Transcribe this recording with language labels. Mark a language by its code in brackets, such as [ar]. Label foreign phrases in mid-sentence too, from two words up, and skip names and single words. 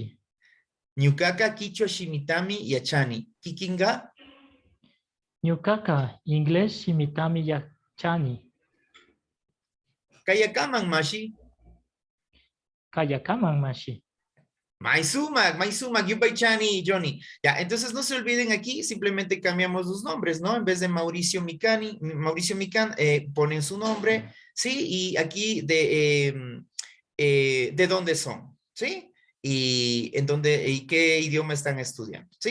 [qu] Ñucaca Quichua Shimitami Yachani. Kikinga, Ñukaka inglés shimitami ya chani. Kayakaman Mashi. Kayakaman mashi. Maizuma, Yupaichani y Johnny. [es] Ya, entonces no se olviden aquí, simplemente cambiamos los nombres, ¿no? En vez de Mauricio Mican, ponen su nombre, ¿sí? Y aquí de dónde son, ¿sí? Y qué idioma están estudiando, ¿sí?